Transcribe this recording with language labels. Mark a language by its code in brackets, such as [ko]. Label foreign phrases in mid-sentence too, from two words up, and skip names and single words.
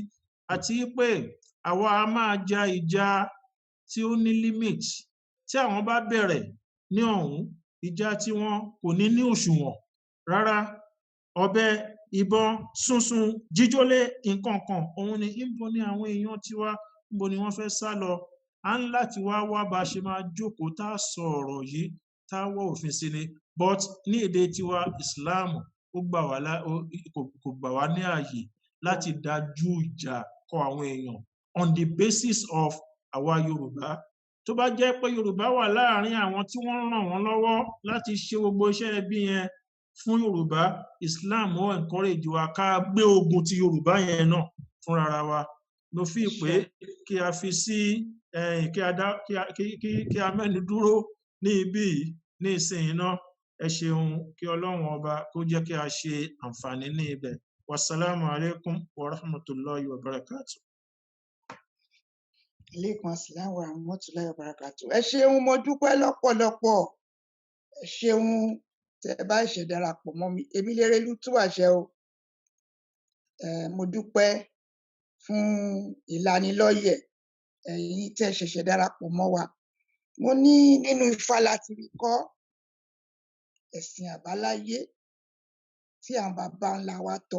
[yo] Àti pé àwa a máa ja ìjà tí ó ní limit tí àwọn bá bẹ̀rẹ̀ ní ọ̀hún ìjà tí wọn kò ní òṣùwọ̀n rárá ọ̀bẹ ìbọn sunsun jíjólé nǹkan kan òun ni níbo ni àwọn èèyàn tiwa níbo ni wọ́n fẹ́ sá lọ. A ń láti wá bá ṣe máa jókòó tá a sọ ọ̀rọ̀ yìí tá a wọ òfin sí ni but ní èdè tiwa Islam kò gbà wá ní ààyè láti dájú ìjà kọ àwọn èèyàn [en] on the basis of [yo] àwa Yorùbá. Tó bá jẹ́ pé Yorùbá wà láàrin àwọn tí wọ́n ràn wọ́n lọ́wọ́ láti ṣe gbogbo iṣẹ́ ẹbí yẹn fún Yorùbá Islam ó encourage wa ká gbé ogun ti Yorùbá yẹn náà fúnra wa. Mo fi pé kí a fi sí kí a mẹ́nu dúró ní ibí ní ìsìn náà. Ẹ ṣeun kí Ọlọ́run ọba kó jẹ́ kí a ṣe àǹfààní ní ibẹ̀. [ar] والسلام عليكم ورحمة الله وبركاته. عليكم السلام ورحمة الله وبركاته. [yo] Ẹ ṣeun mo dúpẹ́ lọ́pọ̀lọpọ̀. Ẹ ṣeun tẹ́ bá ṣe darapọ̀ mọ́ mi èmi Lérelú Túwàṣẹ o. Mo dúpẹ́ fún ìlanilọ́yẹ̀ ẹ̀yin tẹ́ ṣẹ̀ṣẹ̀ darapọ̀ mọ́ wa. Mo ní nínú Ifá láti rí kọ́ ẹ̀sìn àbáláyé tí àwọn bàbá ńlá wa tọ̀.